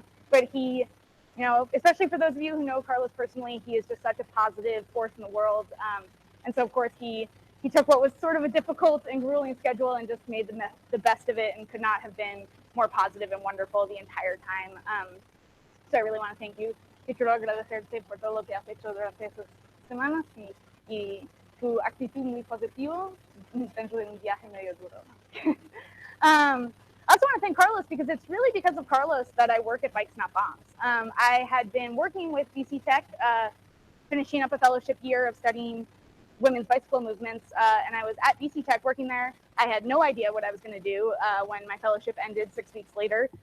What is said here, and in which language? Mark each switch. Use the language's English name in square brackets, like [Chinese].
[English] But he, especially for those of you who know Carlos personally, he is just such a positive force in the world. And so, of course, he took what was sort of a difficult and grueling schedule and just made the best of it, and could not have been more positive and wonderful the entire time. So I really want to thank you. [Spanish] Y quiero agradecerte por todo lo que has hecho durante estas semanas y tu actitud muy positiva dentro de un viaje medio duro. [English] I also want to thank Carlos because it's really because of Carlos that I work at Bikes Not Bombs. I had been working with Bici Tec, finishing up a fellowship year of studying women's bicycle movements, and I was at Bici Tec working there. I had no idea what I was going to do when my fellowship ended 6 weeks later.